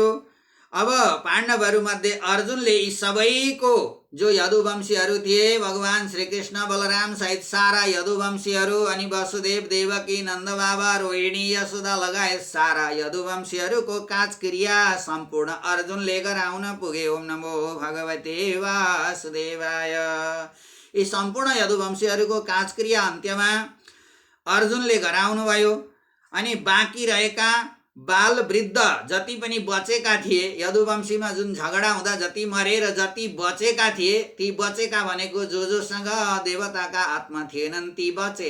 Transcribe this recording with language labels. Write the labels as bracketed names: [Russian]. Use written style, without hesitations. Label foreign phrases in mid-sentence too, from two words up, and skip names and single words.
[Nepali] अब पाण्डवहरू मध्ये अर्जुनले यी सबैको जो यदुवंशीहरू थिए, भगवान श्रीकृष्ण बलराम सहित सारा यदुवंशीहरू अनि वसुदेव देवकी नन्द बाबा रोहिणी यशोदा लगायत सारा यदुवंशीहरूको काजक्रिया सम्पूर्ण अर्जुनले गराउन पुगे। [Sanskrit] ओम नमो भगवते वासुदेवाय। [Nepali] यी सम्पूर्ण यदुवंशीहरूको काजक्रिया अन्त्यमा अर्जुनले गराउनु भयो। अनि बाँकी रहेका बाल वृद्ध जति पनि बचेका थिए, यदुवंशीमा जुन झगडा हुँदा जति मरेर जति बचेका थिए, ती बचेका भनेको जोसँग देवताका आत्मा थिएनन् ती बचे।